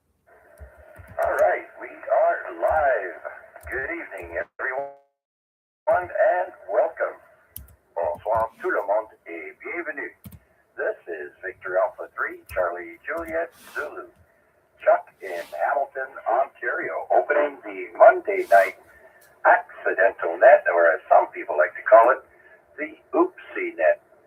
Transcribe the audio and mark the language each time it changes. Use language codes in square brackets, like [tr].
[en] All right, we are live. Good evening, everyone, and welcome. [fr] Bonsoir tout le monde et bienvenue. [en] This is Victor Alpha 3, Charlie Juliet Zulu, Chuck in Hamilton, Ontario, opening the Monday night accidental net, or as some people like to call it, the oopsie net.